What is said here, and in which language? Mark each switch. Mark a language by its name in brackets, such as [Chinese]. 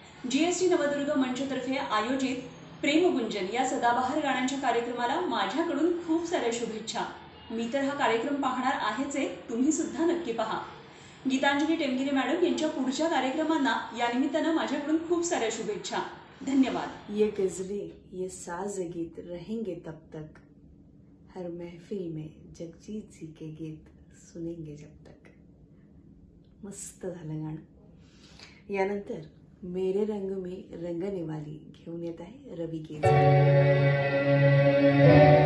[Marathi] GST Navdurg मंचतर्फे आयोजित प्रेमगुंजन या सदाबहार गाण्यांच्या कार्यक्रमाला माझ्याकडून खूप साऱ्या शुभेच्छा. मी तर हा कार्यक्रम पाहणार आहेच आहे, तुम्ही सुद्धा नक्की पहा. गीतांजली टेमगिरे मॅडम यांच्या पुढच्या कार्यक्रमांना या निमित्तानं माझ्याकडून खूप साऱ्या शुभेच्छा. धन्यवाद. [Hindi] ये गजलें ये साज गीत रहेंगे तब तक, हर महफिल में जगजीत जी के गीत सुनेंगे जब तक. [Marathi] मस्त झालं गाणं. यानंतर मेरे रंग में रंगने वाली घेऊन येत आहे रवी केजरीवाल.